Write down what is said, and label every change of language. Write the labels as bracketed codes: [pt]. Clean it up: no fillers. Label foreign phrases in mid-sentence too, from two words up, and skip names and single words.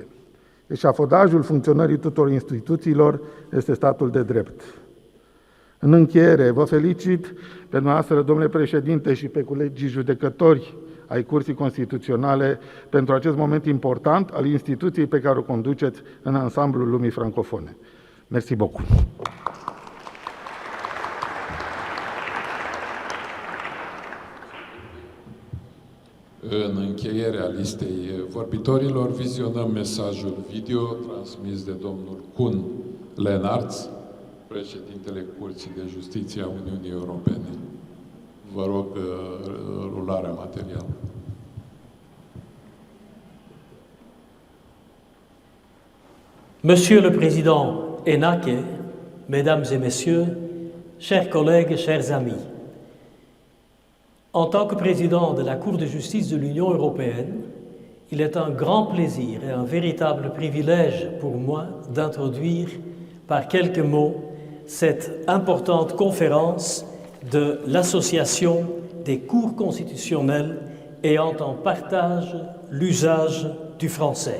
[ro] Eșafodajul funcționării tuturor instituțiilor este statul de drept. În încheiere, vă felicit pe dumneavoastră, domnule președinte, și pe colegii judecători ai Curții Constituționale pentru acest moment important al instituției pe care o conduceți în ansamblul lumii francofone. [fr] Merci beaucoup. [ro] În încheierea listei vorbitorilor, vizionăm mesajul video transmis de domnul Kun Lenarts, președintele Curții de Justiție a Uniunii Europene. Vă rog rularea materială. [fr] Monsieur le Président Enache, Mesdames et Messieurs, chers collègues, chers amis, en tant que président de la Cour de justice de l'Union européenne, il est un grand plaisir et un véritable privilège pour moi d'introduire par quelques mots cette importante conférence de l'Association des cours constitutionnelles ayant en partage l'usage du français.